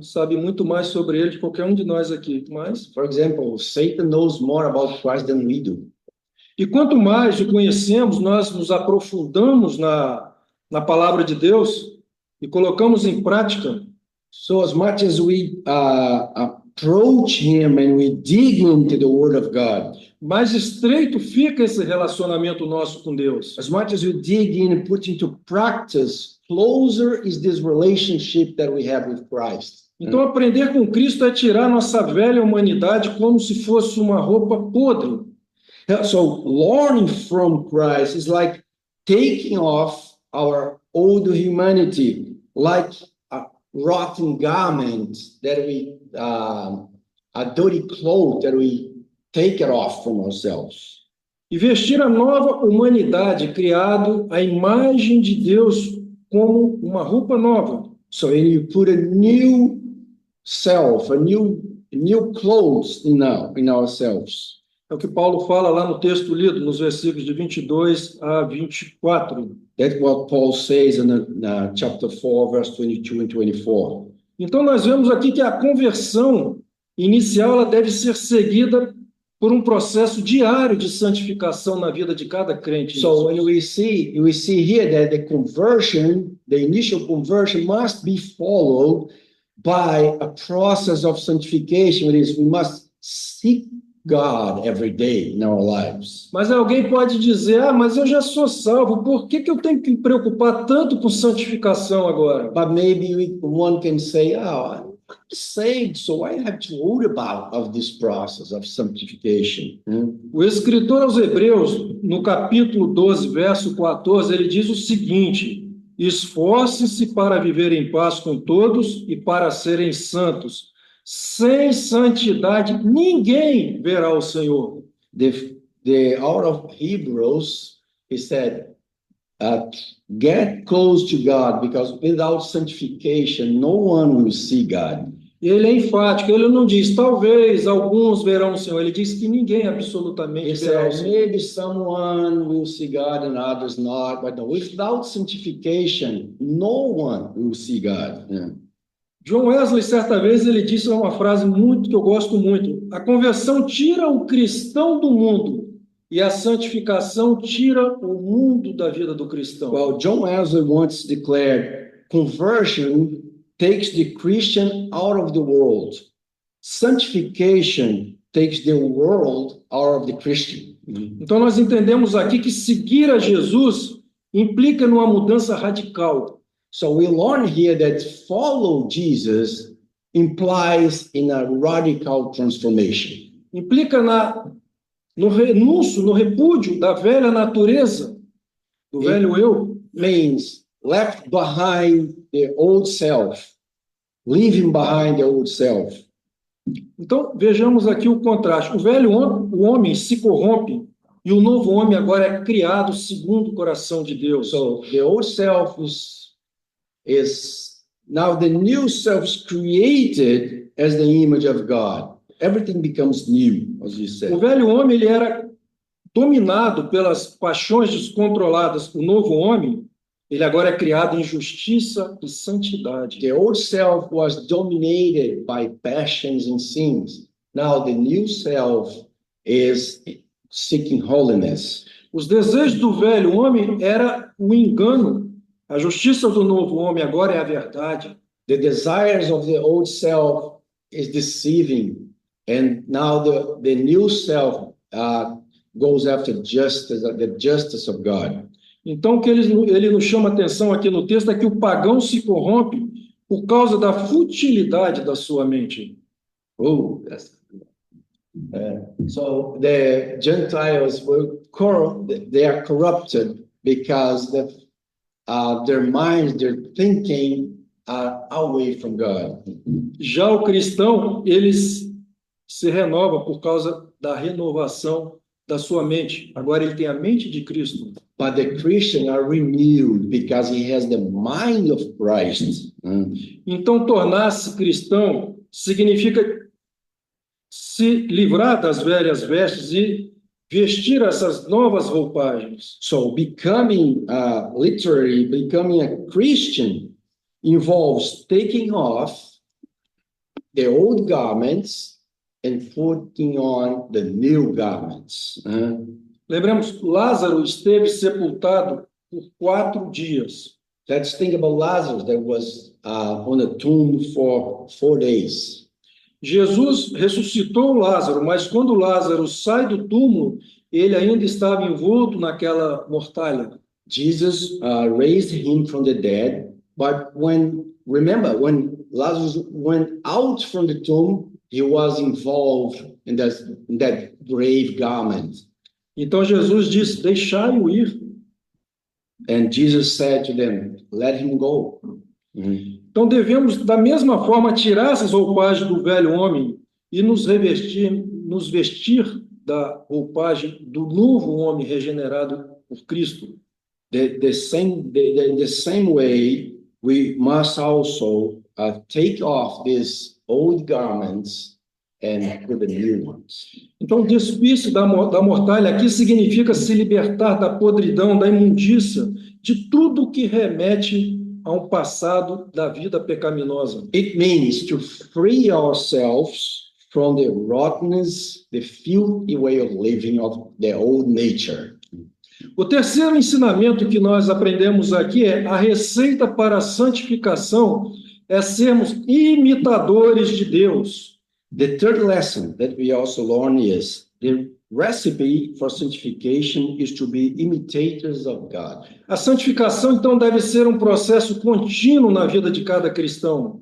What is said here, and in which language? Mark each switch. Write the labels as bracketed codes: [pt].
[pt] Sabe muito mais sobre ele que qualquer um de nós aqui. Mas, [en] For example, Satan knows more about Christ than we do. [pt] e quanto mais o conhecemos, nós nos aprofundamos na palavra de Deus e colocamos em prática. [en] So as much as we approach Him and we dig into the Word of God, [pt] Mais estreito fica esse relacionamento nosso com Deus. [en] as much as you dig in and put into practice, closer is this relationship that we have with Christ. [pt] Então, aprender com Cristo é tirar nossa velha humanidade como se fosse uma roupa podre. [en] So learning from Christ is like taking off our old humanity, like a rotten garment that a dirty cloth that we take it off from ourselves. [pt] E vestir a nova humanidade, criado à imagem de Deus como uma roupa nova. [en] So when you put a new self, a new clothes in ourselves. [pt] É o que Paulo fala lá no texto lido, nos versículos de 22 a 24. [en] That's what Paul says in chapter 4, verse 22 and 24. [pt] Então, nós vemos aqui que a conversão inicial ela deve ser seguida por um processo diário de santificação na vida de cada crente. [en] So when we see here that the initial conversion must be followed by a process of sanctification. It is, we must seek God every day in our lives. [pt] Mas alguém pode dizer, mas eu já sou salvo, por que eu tenho que me preocupar tanto com santificação agora? [en] But maybe one can say, I'm saved, so I have to worry about this process of sanctification. [pt] O escritor aos Hebreus, no capítulo 12, verso 14, ele diz o seguinte: esforce-se para viver em paz com todos e para serem santos. Sem santidade, ninguém verá o Senhor. [en] The author of Hebrews, he said, get close to God, because without sanctification, no one will see God. [pt] Ele é enfático, ele não diz, talvez alguns verão o Senhor, ele diz que ninguém absolutamente [en] He [pt] verá o [en] said, [pt] Senhor. [en] maybe someone will see God and others not, but without sanctification, no one will see God. Yeah. [pt] John Wesley, certa vez, ele disse uma frase que eu gosto muito: a conversão tira o cristão do mundo E a santificação tira o mundo da vida do cristão. [en] Well, John Wesley once declared, conversion takes the Christian out of the world. Sanctification takes the world out of the Christian. [pt] Então nós entendemos aqui que seguir a Jesus implica numa mudança radical. [en] So we learn here that follow Jesus implies in a radical transformation. [pt] Implica no renúncio, no repúdio da velha natureza, do velho eu. [en] Means left behind the old self, leaving behind the old self. [pt] Então vejamos aqui o contraste. O homem se corrompe e o novo homem agora é criado segundo o coração de Deus. [en] So the old self is now the new self is created as the image of God. Everything becomes new, as you [pt] O [en] said. [pt] velho homem ele era dominado pelas paixões descontroladas. O novo homem, ele agora é criado em justiça e santidade. [en] The old self was dominated by passions and sins. Now the new self is seeking holiness. [pt] Os desejos do velho homem era o engano. A justiça do novo homem agora é a verdade. [en] The desires of the old self is deceiving, and now the new self goes after justice, the justice of God. [pt] Então, o que ele nos chama atenção aqui no texto é que o pagão se corrompe por causa da futilidade da sua mente. [en] Oh, so the Gentiles they are corrupted because their minds, their thinking are away from God. [pt] Já o cristão, ele se renova por causa da renovação da sua mente. Agora ele tem a mente de Cristo. [en] But the Christian are renewed because he has the mind of Christ. [pt] Então, tornar-se cristão significa se livrar das velhas vestes e vestir essas novas roupagens. [en] So becoming literally becoming a Christian involves taking off the old garments and putting on the new garments. [pt] Lembremos, Lázaro esteve sepultado por 4 dias. [en] Let's think about Lazarus that was on a tomb for 4 days. [pt] Jesus ressuscitou Lázaro, mas quando Lázaro sai do túmulo, ele ainda estava envolto naquela mortalha. [en] Jesus raised him from the dead, but when Lazarus went out from the tomb, he was involved in that grave garment. [pt] Então Jesus disse: deixai-o ir. [en] And Jesus said to them, let him go. [pt] Então devemos, da mesma forma, tirar essas roupagens do velho homem e nos vestir da roupagem do novo homem regenerado por Cristo. [en] In the same way, we must also take off these old garments and put the new ones. [pt] Então, despir-se da mortalha aqui significa se libertar da podridão, da imundícia, de tudo que remete a um passado da vida pecaminosa. [en] It means to free ourselves from the rottenness, the filthy way of living of the old nature. [pt] O terceiro ensinamento que nós aprendemos aqui é a receita para a santificação é sermos imitadores de Deus. [en] The third lesson that we also learn is the recipe for sanctification is to be imitators of God. [pt] A santificação, então, deve ser um processo contínuo na vida de cada cristão.